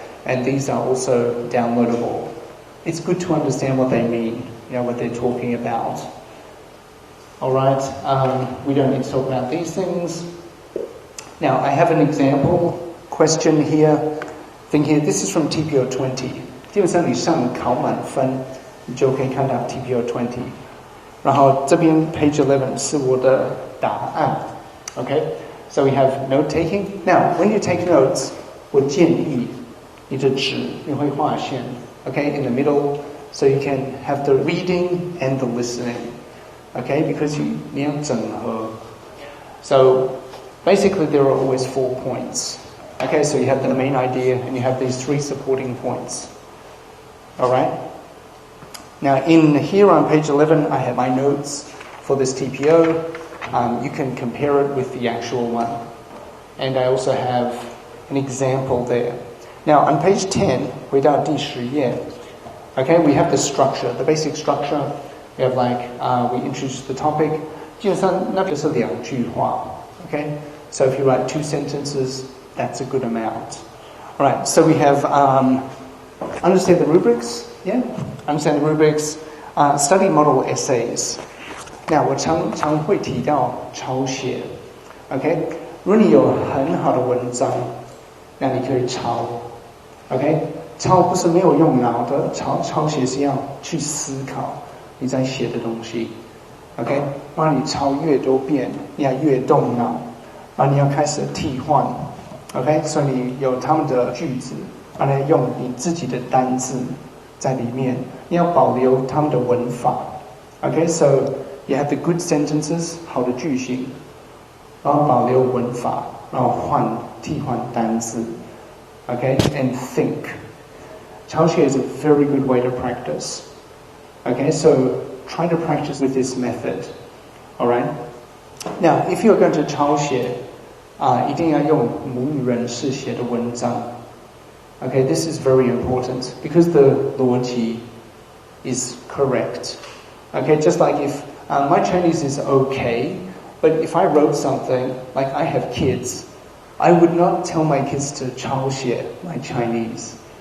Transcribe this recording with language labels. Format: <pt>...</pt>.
<en>And these are also downloadable. It's good to understand what they mean, what they're talking about. Alright, we don't need to talk about these things. Now, I have an example question here. Think here, this is from TPO 20.</en> <zh>基本上你上考满分，你就可以看到 TPO 20. 然后这边 page 11是我的答案。</zh> <en>Okay, so we have note taking. Now, when you take notes,</en> <zh>我建议你的纸你会画线。</zh> <en>Okay, in the middle, so you can have the reading and the listening. Okay, because</en> <zh>你要整合.</zh> <en>So basically there are always 4 points. Okay, so you have the main idea and you have these 3 supporting points. Alright? Now in here on page 11 I have my notes for this TPO. You can compare it with the actual one. And I also have an example there. Now on page 10,</en> <zh>回到第10页,</zh> <en>okay, we have the structure, the basic structure. We have we introduce the topic.</en> <zh>基本上那个是2句话, okay?</zh> <en>So if you write 2 sentences, that's a good amount. Alright, so we have understand the rubrics, yeah? Understand the rubrics, study model essays.</en> <zh>Now 我常会提到抄写, okay? 如果你有很好的文章, 那你可以抄, okay? 抄不是没有用脑的, 抄写是要去思考你在写的东西 ，OK， 让你抄越多遍，你要越动脑，然后你要开始替换 ，OK， 所以你有他们的句子，然后用你自己的单字在里面，你要保留他们的文法 ，OK，</zh> <en>so you have the good sentences，</en> <zh>好的句型，然后保留文法，然后换替换单字 ，OK</zh> <en>and think。抄写 is a very good way to practice. Okay, so try to practice with this method. All right. Now, if you're going to</en> <zh>抄写一定要用母语人士写的文章。</zh> <en>Okay, this is very important because the 逻辑 is correct. Okay, just like if my Chinese is okay, but if I wrote something like I have kids, I would not tell my kids to 抄写 my Chinese.</en>